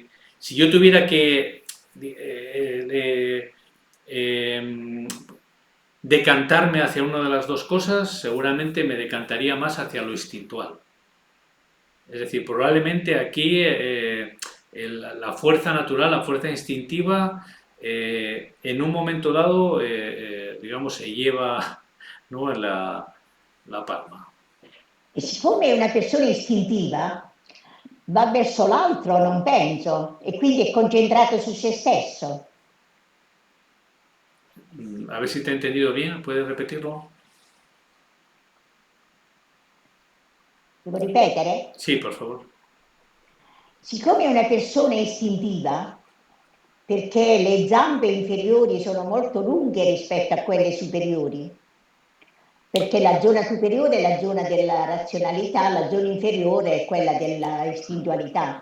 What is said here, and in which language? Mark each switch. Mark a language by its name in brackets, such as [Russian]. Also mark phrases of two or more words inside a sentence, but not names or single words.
[Spanish] Si yo tuviera que decantarme hacia una de las dos cosas, seguramente me decantaría más hacia lo instintual. Es decir, probablemente aquí la fuerza natural, la fuerza instintiva, en un momento dado, digamos, se lleva, ¿no?, la palma. [Italian] E siccome è una persona istintiva, va verso l'altro, non penso, e quindi è concentrato su se stesso. [Spanish] A ver si te he entendido bien, ¿puedes repetirlo? [Italian] Devo ripetere? [Spanish] Sí, por favor. [Italian] Siccome è una persona istintiva, perché le zampe inferiori sono molto lunghe rispetto a quelle superiori, perché la zona superiore è la zona della razionalità, la zona inferiore è quella della istintualità.